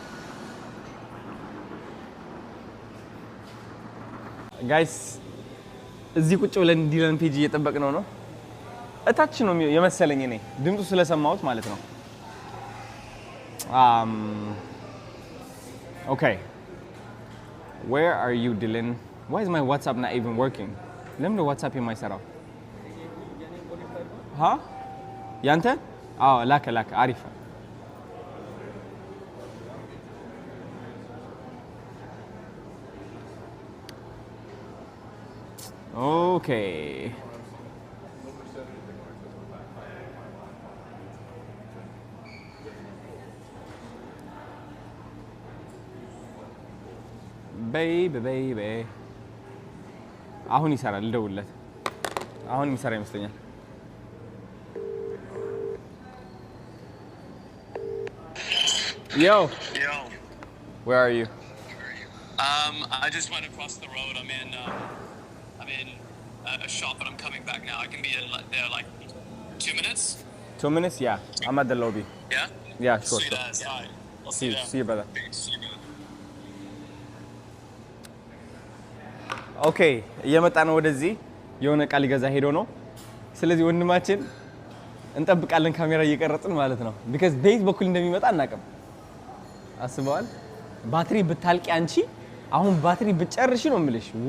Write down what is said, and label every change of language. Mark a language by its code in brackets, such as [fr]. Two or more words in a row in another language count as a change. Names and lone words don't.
[am] ጋይስ እዚህ ቁጭ ብለን ዲላን ፔጅ እየጠበቅነው ነው እታች ነው የመሰለኝ እኔ ድምጹ ስለሰማሁት ማለት ነው [en] Okay where are you Dylan why is my WhatsApp not even working [am] ለምን ነው WhatsApp የማይሰራው ያንተ ላከ አሪፍ [en] Okay. Baby. [am] አሁን ይሰራል ልደውልለት አሁን ይሰራ ይመስለኛል Yo. [en] Where are you? I just went across the road. I'm in a shop, but I'm coming back now. I can be there like 2 minutes. 2 minutes? Yeah. I'm at the lobby. Yeah? Yeah, sure. Sweet as. All right. I'll see you there. See you, brother. See you, brother. Okay. [am] እየመጣ ነው ወደዚህ የሆነ ቃል ገዛ ሄዶ ነው ስለዚህ ወንድማችን እንጠብቃለን ካሜራ እየቀረጽን ማለት ነው because ቤት በኩል እንደሚመጣ እናቀም አስበዋል ባትሪ ብታልቂ አንቺ አሁን ባትሪ ብጨርሽ ነው የምልሽ